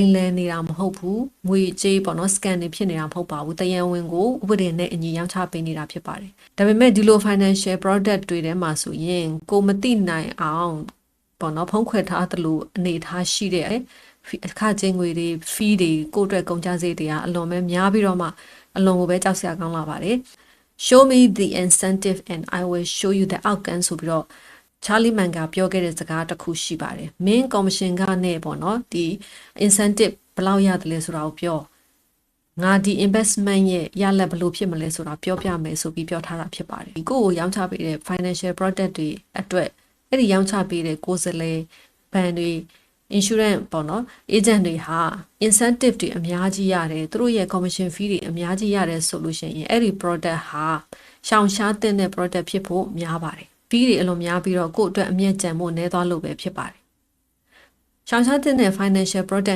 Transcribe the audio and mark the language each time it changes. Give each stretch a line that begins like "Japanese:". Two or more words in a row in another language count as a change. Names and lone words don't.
Burmese: မ်လည်နေတာမဟုတ်ဘူးငွေကြေးပေါ့နော် scan တွေဖြစ်နေတာမဟုတ်ပါဘူးတရန်ဝင်ကိုဥပဒေနဲ့အညီရောင်းချပေးနေတာဖြစ်ပါတယ်ဒါပေမဲ့ဒီလို
English: financial product
Burmese: တွေထဲမှာဆိုရင်ကိုမသိနိုင်အောင်ပေါ့နော်ဖုံးခွဲထားသလိုအနေထားရှိတဲ့အခကျင်းငွေတွေ fee တွေကိုယ့်အတွက်ကုန်ကျစရိတ်တွေကအလွန်ပဲများပြီးတော့မှအလွန်ကိုပဲကြောက်စရာကောင်းလာပါတယ်
English: show me the incentive and I will show you the outcome
Burmese: ဆိုပြီးတော့ Charlie Man ကပြောခဲ့တဲ့စကားတစ်ခုရှိပါတယ်
English: main commission
Burmese: ကနဲ့ပေါ့နော်ဒီ incentive ဘယ်လောက်ရတယ်လဲဆိုတာကိုပြောငါဒီ investment ရဲ့ရ လဒ်ဘယ်လိုဖြစ်မလဲဆိုတာပြောပြမယ်ဆိုပြီးပြောထားတာဖြစ်ပါတယ်ဒီကိုရောင်းချပေးတဲ့
English: financial product
Burmese: တွေအတွက်အဲ့ဒီရောင်းချပေးတဲ့ကိုယ်စားလှယ်ဘဏ်တွေinsurance ပေါ့နော် agent တွေဟာ incentive တွေအများကြီးရတယ်သူတို့ရဲ့
English: commission fee
Burmese: တွေအများကြီးရတယ်ဆိုလို့ရှိရင်အဲ့ဒီ product ဟာရှောင်ရှားတဲ့ product ဖြစ်ဖို့များပါတယ် fee တွေအလွန်များပြီးတော့ကိုယ့်အတွက်အမြတ်ကျန်ဖို့နည်းသွားလို့ပဲဖြစ်ပါတယ်ရှောင်ရှားတဲ့
English: financial product